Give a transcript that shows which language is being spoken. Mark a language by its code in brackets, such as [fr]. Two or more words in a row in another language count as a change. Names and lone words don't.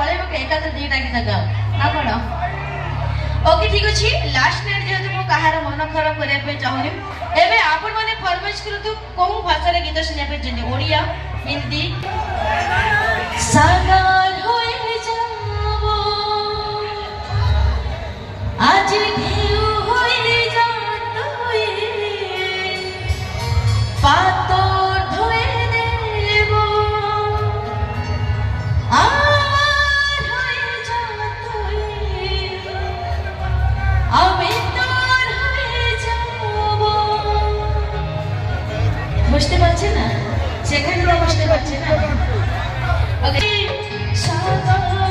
[or] ଏକାଥରେ ଦିଟା ଗୀତ ଗାଅ ନା କଣ? ଓକେ ଠିକ ଅଛି [en] last night [or] ଯେହେତୁ ମୁଁ କାହାର ମନ ଖରାପ କରିବା ପାଇଁ ଚାହୁଁନି ଏବେ ଆପଣମାନେ ଫରମାଇଶ କରନ୍ତୁ କୋଉ ଭାଷାରେ ଗୀତ ଶୁଣିବା ପାଇଁ ଚାହୁଁଛନ୍ତି ଓଡ଼ିଆ ହିନ୍ଦୀ [bn] সাগর হয়ে যাব আজ ঢেউ হয়ে যা তুই পাথর ধুয়ে দেব আমার হয়ে যা তুই আমি তোর হয়ে যাব বুঝতে পারছেন না সেখানে বুঝতে পারছেন না ওকে